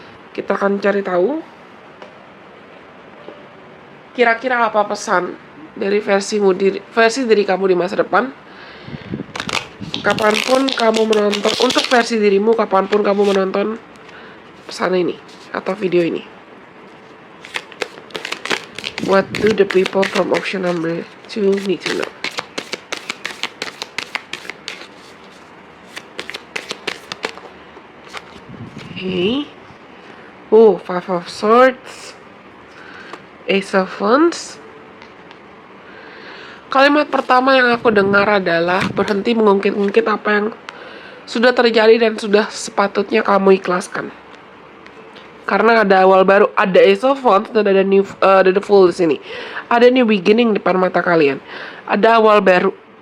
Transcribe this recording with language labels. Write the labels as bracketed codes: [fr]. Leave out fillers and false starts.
[id] Kita akan cari tahu kira-kira apa pesan dari versi diri kamu di masa depan. Kapanpun kamu menonton, untuk versi dirimu kapanpun kamu menonton pesan ini atau video ini. [en] What do the people from option number 2 need to know? Okay. Oh, 5 of Swords, Ace of Wands. [id] Kalimat pertama yang aku dengar adalah berhenti mengungkit-ungkit apa yang sudah terjadi dan sudah sepatutnya kamu ikhlaskan. Karena ada awal baru, ada Ace of Wands dan ada the Fool di sini. Ada [en] new beginning [id] di depan mata kalian. Ada awal baru.